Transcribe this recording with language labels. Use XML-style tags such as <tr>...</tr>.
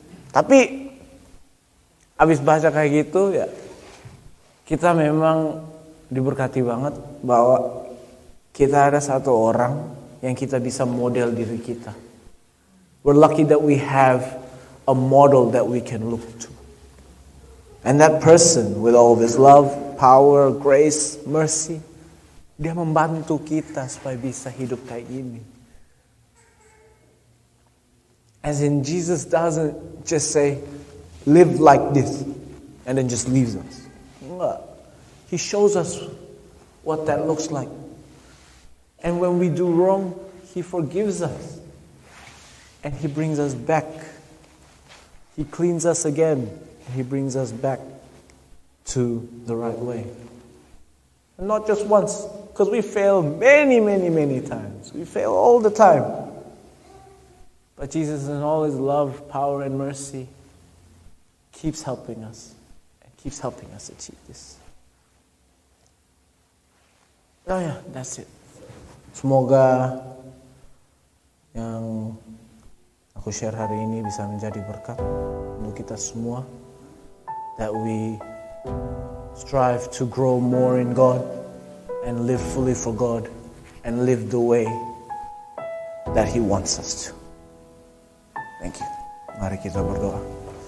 <id>Tapi abis baca kayak gitu ya, kita memang diberkati banget bahwa kita ada satu orang yang kita bisa model diri kita.</id> <en>We're lucky that we have a model that we can look to. And that person with all of his love, power, grace, mercy,</en> <id>dia membantu kita supaya bisa hidup kayak gini.</id> <en>As in, Jesus doesn't just say, live like this, and then just leaves us. He shows us what that looks like. And when we do wrong, He forgives us. And He brings us back. He cleans us again. And He brings us back to the right way. And not just once, Because we fail many, many, many times. We fail all the time. But Jesus, in all His love, power, and mercy, keeps helping us. And keeps helping us achieve this. Oh ya, that's it.</en> <id>Semoga yang aku share hari ini bisa menjadi berkat untuk kita semua.</id> <en>That we strive to grow more in God and live fully for God and live the way that He wants us to. Thank you.</en> <id>Mari kita berdoa.</id>